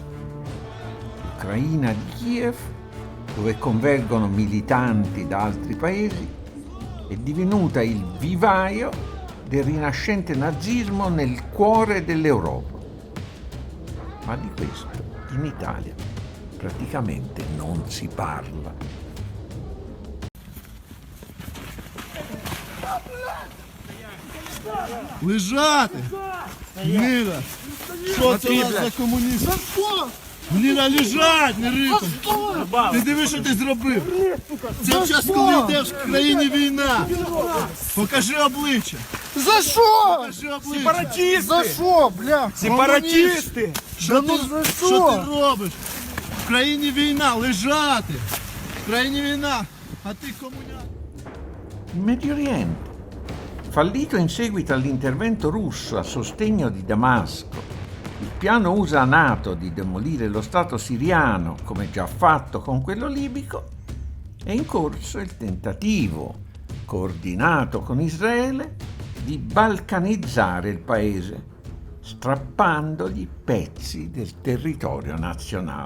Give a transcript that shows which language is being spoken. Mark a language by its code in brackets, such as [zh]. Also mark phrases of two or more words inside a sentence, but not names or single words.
[it] L'Ucraina di Kiev, dove convergono militanti da altri paesi, è divenuta il vivaio del rinascente nazismo nel cuore dell'Europa. Ma di questo in Italia praticamente non si parla. [uk] Лежати! Гнида! Що це у нас за комунізм? Гнида, лежать, не рипа! Ти диви, що ти зробив! Це в час, коли йде в країні війна! Покажи обличчя! За що? Покажи обличчя! Сепаратисти! За що, бля? Сепаратисти! Да ну за Що що? ти робиш? В країні війна, лежати! В країні війна, а ти комуняк! [it] In Medio Oriente Fallito in seguito all'intervento russo a sostegno di Damasco, il piano USA-NATO di demolire lo Stato siriano, come già fatto con quello libico, è in corso il tentativo, coordinato con Israele, di balcanizzare il paese, strappandogli pezzi del territorio nazionale.